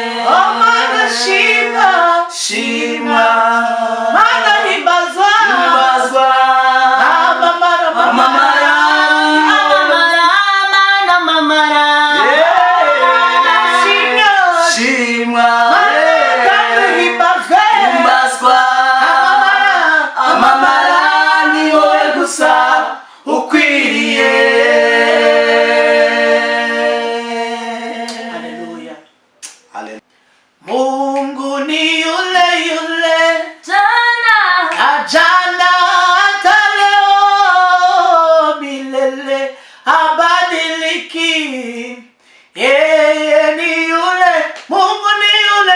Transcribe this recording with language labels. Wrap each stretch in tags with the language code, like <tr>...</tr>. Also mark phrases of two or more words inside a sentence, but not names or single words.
<rw>shimwa himbazwa amamara shimwa himbazwa amamara ni wowe gusa ukwiriye.</rw> <sw>Haleluya. Haleluya. Mungu ni yule jana jana hata leo milele habadiliki. Yeye ni yule, Mungu ni yule</sw>